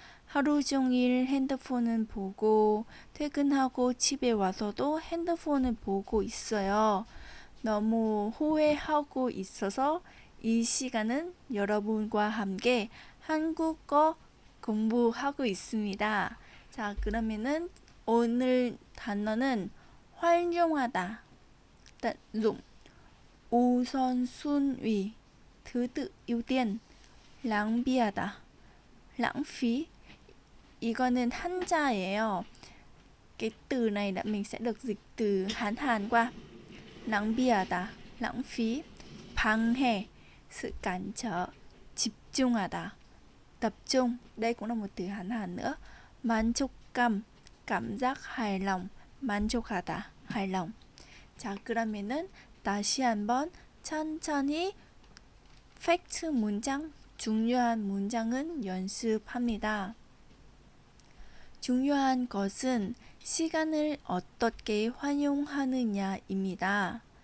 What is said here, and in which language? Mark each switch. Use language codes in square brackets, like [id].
[ko] 하루 종일 핸드폰을 보고 퇴근하고 집에 와서도 핸드폰을 보고 있어요. 너무 후회하고 있어서 이 시간은 여러분과 함께 한국어 공부하고 있습니다. 자, 그러면은 오늘 단어는 활용하다, [vi] tận dụng, [ko] 우선순위, [vi] thứ tự ưu tiên, [ko] 낭비하다, [vi] lãng phí. [ko] 이거는 한자예요. [vi] cái từ này là mình sẽ được dịch từ Hán qua. [ko] 낭비하다, [vi] lãng phí, [ko] 방해, [vi] sự cản trở, [ko] 집중하다, [vi] tập trung, đây cũng là một từ Hán nữa. [ko] 만족감, [vi] cảm giác hài lòng, [ko] 만족하다, [vi] hài lòng. [ko] 자, 그러면은 다시 한번 천천히 팩트 문장, 중요한 문장은 연습합니다. 중요한 것은 시간을 어떻게 활용하느냐입니다.